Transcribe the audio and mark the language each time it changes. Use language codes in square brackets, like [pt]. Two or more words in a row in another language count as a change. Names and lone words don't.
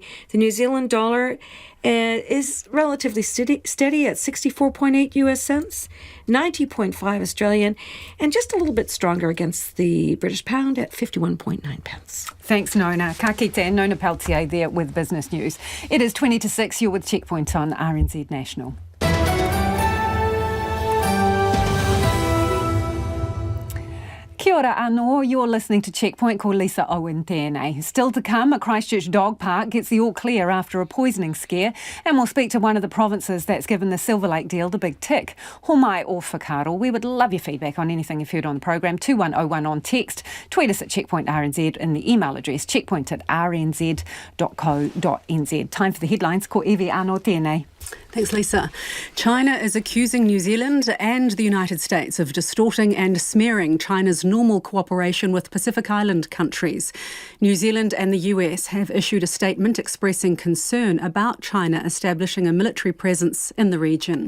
[en] The New Zealand dollar is relatively steady at 64.8 US cents, 90.5 Australian, and just a little bit stronger against the British pound at 51.9 pence. Thanks, Nona. [mi] Ka kite, [en] Nona Peltier there with Business News. It is 20 to 6. You're with Checkpoint on RNZ National. [mi] Kia ora anō, [en] you're listening to Checkpoint, [mi] ko Lisa Owen tēnei. [en] Still to come, a Christchurch dog park gets the all clear after a poisoning scare, and we'll speak to one of the provinces that's given the Silver Lake deal the big tick. [mi] Ho mai o whakaaro. [en] We would love your feedback on anything you've heard on the programme. 2101 on text. Tweet us at Checkpoint RNZ in the email address checkpoint@rnz.co.nz. Time for the headlines. [mi] Ko Evie anō tēnei. [en] Thanks, Lisa. China is accusing New Zealand and the United States of distorting and smearing China's normal cooperation with Pacific Island countries. New Zealand and the US have issued a statement expressing concern about China establishing a military presence in the region.